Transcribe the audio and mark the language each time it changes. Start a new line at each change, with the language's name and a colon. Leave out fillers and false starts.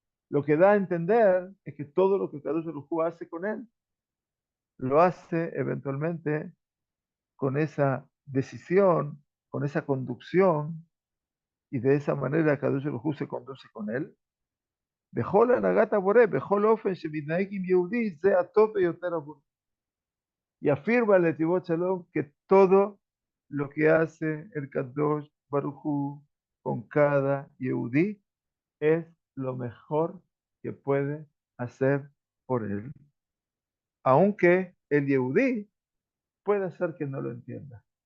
Spanish: Lo que da a entender es que todo lo que Kadosh Baruj Hu hace con él, lo hace eventualmente con esa decisión, con esa conducción, y de esa manera Kadosh Baruj Hu se conduce con él.
Hebrew: בכל הנהגת הבורא, בכל אופן שמתנהג עם יהודי, זה הטוב ביותר עבורו.
Spanish: Y afirma el Netivot Shalom que todo lo que hace el Kadosh Baruj Hu con cada Yehudí es lo mejor que puede hacer por él. Aunque el Yehudí puede ser que no lo entienda.